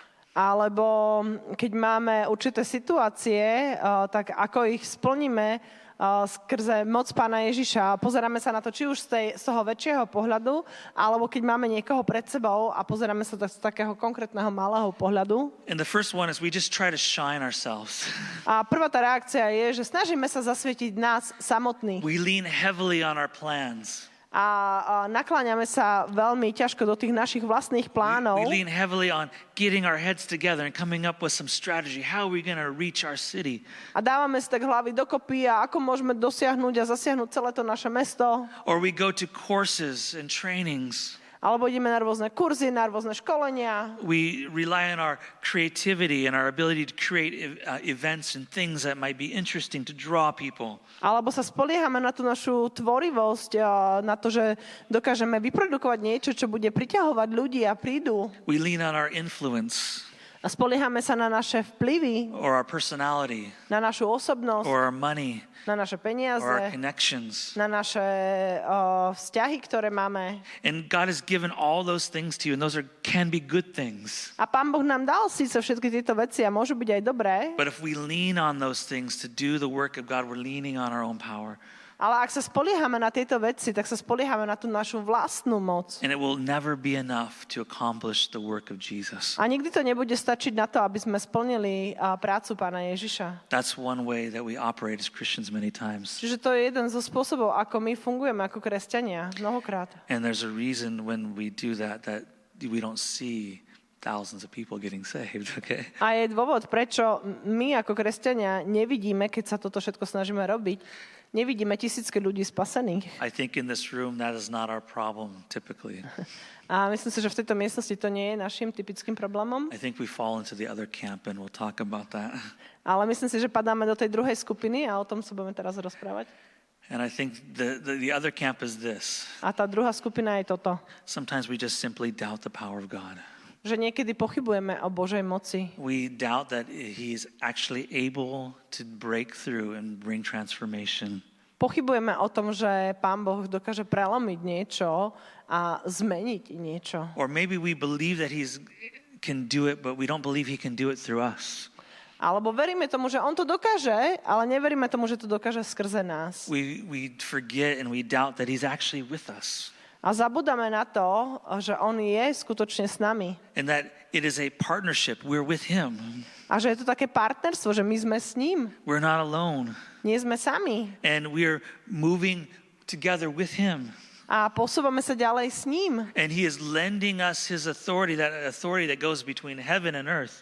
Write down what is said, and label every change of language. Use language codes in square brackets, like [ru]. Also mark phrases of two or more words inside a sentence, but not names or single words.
[sk] Alebo keď máme určité situácie, tak ako ich splníme skrze moc Pána Ježiša. Pozeráme sa na to či už z toho väčšieho pohľadu, alebo keď máme niekoho pred sebou a pozeráme sa z takého konkrétneho malého pohľadu. [en] And the first one is we just try to shine ourselves. [sk] A prvá tá reakcia je, že snažíme sa zasvietiť nás samotných. [en] We lean heavily on our plans. [sk] A nakláňame sa veľmi ťažko do tých našich vlastných plánov. [en] We lean heavily on getting our heads together and coming up with some strategy. How are we going to reach our city? [sk] A dávame si tak hlavy dokopy a ako môžeme dosiahnuť a zasiahnuť celé to naše mesto. [en] Or we go to courses and trainings. [sk] Alebo ideme na rôzne kurzy, na rôzne školenia. [en] We rely on our creativity and our ability to create events and things that might be interesting to draw people. [sk] Alebo sa spoliehame na tú našu tvorivosť, na to, že dokážeme vyprodukovať niečo, čo bude priťahovať ľudí a prídu. [en] We lean on our influence [sk] A spoliehame sa na naše vplyvy, [en] or our personality [sk] na našu osobnosť, [en] or our money [sk] na naše peniaze, [en] or our connections. [sk] na naše vzťahy, ktoré máme. [en] And God has given all those things to you, and those can be good things. [sk] A Pán Boh nám dal síce všetky tieto veci a môžu byť aj dobré, [en] But if we lean on those things to do the work of God, we're leaning on our own power. [sk] ale ak sa spoliehame na tieto veci, tak sa spoliehame na tú našu vlastnú moc. [en] And it will never be enough to accomplish the work of Jesus. [sk] A nikdy to nebude stačiť na to, aby sme splnili prácu Pána Ježiša. [en] That's one way that we operate as Christians many times. [sk] Čiže to je jeden zo spôsobov, ako my fungujeme ako kresťania mnohokrát. [en] And there's a reason when we do that we don't see thousands of people getting saved, okay? [sk] A je dôvod, prečo my ako kresťania nevidíme, keď sa toto všetko snažíme robiť, nevidíme tisícky ľudí spasených. [en] I think in this room that is not our problem typically. [sk] A myslím si, že v tejto miestnosti to nie je našim typickým problémom. [en] I think we fall into the other camp and we'll talk about that. [sk] Ale myslím si, že padáme do tej druhej skupiny a o tom sa budeme teraz rozprávať. [en] And I think the other camp is this. [sk] A tá druhá skupina je toto. [en] Sometimes we just simply doubt the power of God. [sk] Že niekedy pochybujeme o Božej moci. [en] We doubt that he's actually able to break through and bring transformation. [sk] Pochybujeme o tom, že Pán Boh dokáže prelomiť niečo a zmeniť niečo. [en] Or maybe we believe that he can do it, but we don't believe he can do it through us. [sk] Alebo veríme tomu, že on to dokáže, ale neveríme tomu, že to dokáže skrze nás. [en] We forget and we doubt that he's actually with us. [sk] A zabudáme na to, že on je skutočne s nami. [en] And that it is a partnership. We're with him. [sk] A že je to také partnerstvo, že my sme s ním. [en] We're not alone. [sk] Nie sme sami. [en] And we're moving together with him. [sk] A posúvame sa ďalej s ním. [en] And he is lending us his authority that goes between heaven and earth.